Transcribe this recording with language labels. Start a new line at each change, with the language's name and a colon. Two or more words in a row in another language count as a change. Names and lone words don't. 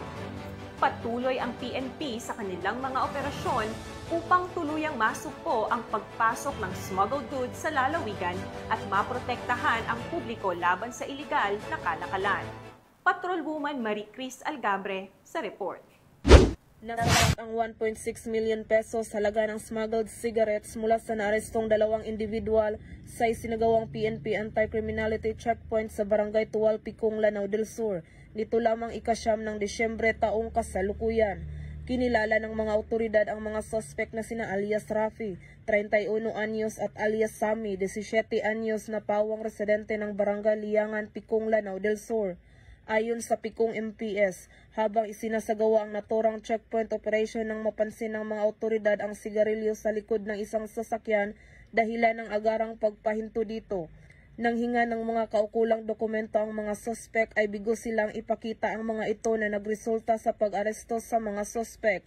Filipino: Patuloy ang PNP sa kanilang mga operasyon upang tuluyang masugpo ang pagpasok ng
English: smuggled goods
Filipino: sa lalawigan at maprotektahan ang publiko laban sa iligal na kalakalan. Patrolwoman Marie Cris Algabre sa report. Nasabat ang 1.6 million pesos halaga ng
English: smuggled cigarettes
Filipino: mula sa naarestong dalawang individual sa isinagawang PNP
English: Anti-Criminality Checkpoint
Filipino: sa Barangay Tuwal, Picong, Lanao del Sur. Nito lamang ikasyam ng Disyembre taong kasalukuyan. Kinilala ng mga otoridad ang mga suspect na sina alias Rafi, 31 anyos at alias Sami, 17 anyos na pawang residente ng Barangay Liangan, Picong, Lanao del Sur. Ayon sa Picong MPS, habang isinasagawa ang naturang
English: checkpoint operation
Filipino: nang mapansin ng mga otoridad ang sigarilyo sa likod ng isang sasakyan dahilan ng agarang pagpahinto dito. Nang hinga ng mga kaukulang dokumento ang mga suspect ay bigo silang ipakita ang mga ito na nagresulta sa pag-aresto sa mga suspect.